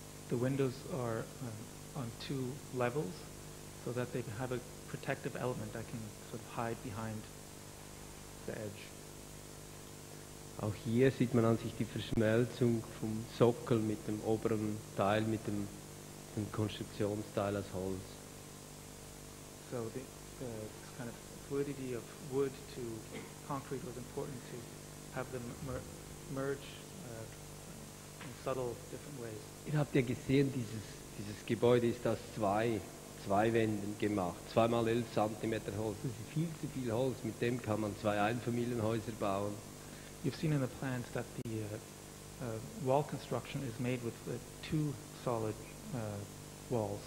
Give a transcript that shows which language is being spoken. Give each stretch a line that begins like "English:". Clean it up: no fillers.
English: The windows are on 2 levels, so that they have a protective element that can sort of hide behind the edge.
German: Auch hier sieht man an sich die Verschmelzung vom Sockel mit dem oberen Teil, mit dem Konstruktionsteil aus Holz.
English: So this kind of fluidity of wood to concrete was important to have them merge in subtle different ways.
German: Ihr habt ja gesehen, dieses Gebäude ist aus zwei Wänden gemacht. 2 mal 11 Zentimeter Holz. Das ist viel zu viel Holz. Mit dem kann man 2 Einfamilienhäuser bauen.
English: You've seen in the plans that the wall construction is made with 2 solid walls.